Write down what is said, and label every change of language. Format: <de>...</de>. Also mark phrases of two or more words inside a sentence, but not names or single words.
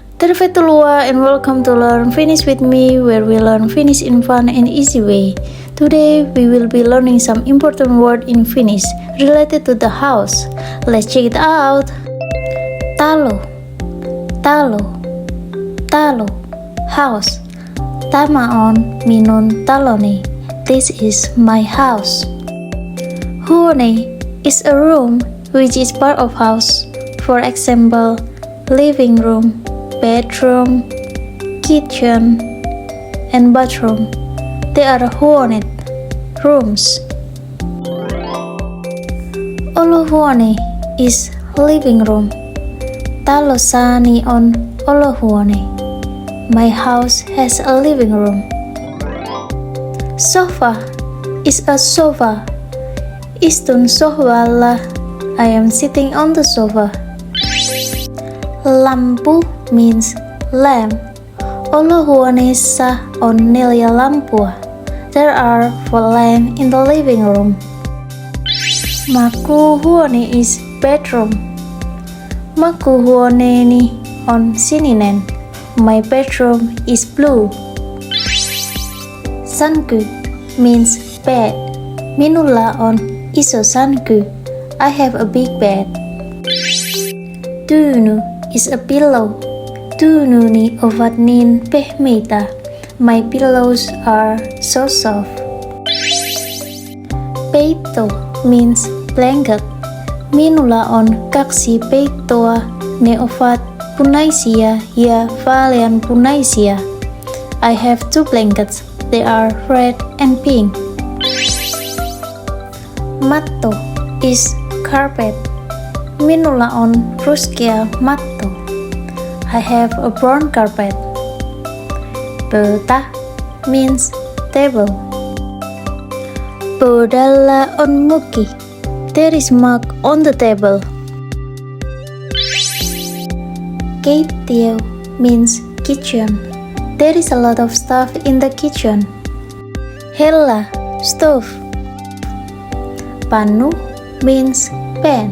<en>Tervetuloa and welcome to Learn Finnish with me, where we learn Finnish in fun and easy way. Today we will be learning some important word in Finnish related to the house. Let's check it out.</en> <fi>Talo, talo, talo, house. Tämä on minun taloni.</fi> <en>This is my house. Huone is a room which is part of house. For example, living room, bedroom, kitchen, and bathroom. They are huoneet, rooms. Olohuone is living room.</en> <fi>Talossani on olohuone.</fi> <en>My house has a living room. Sofa is a sofa.</en> <fi>Istun sohvalla.</fi> <en>I am sitting on the sofa. Lampu means lamp.</en> <fi>Olohuoneessa on 4 lampua.</fi> <en>There are 4 lamps in the living room. Makuuhuone is bedroom.</en> <fi>Makuuhuoneeni on sininen.</fi> <en>My bedroom is blue. Sänky means bed.</en> <fi>Minulla on iso sänky.</fi> <en>I have a big bed. Tyyny is a pillow.</en> <fi>Tyynuni ovat niin pehmeitä.</fi> <en>My pillows are so soft. Peitto means blanket.</en> <fi>Minulla on 2 peittoa. Ne ovat punaisia ja vaaleanpunaisia.</fi> <en>I have 2 blankets. They are red and pink. Matto is carpet.</en> <fi>Minulla on ruskea matto.</fi> <en>I have a brown carpet. Pöytä means table.</en> <fi>Pöydällä on muki.</fi> <en>There is mug on the table. Keittiö means kitchen. There is a lot of stuff in the kitchen. Hella, stove. Pannu means pan.</en>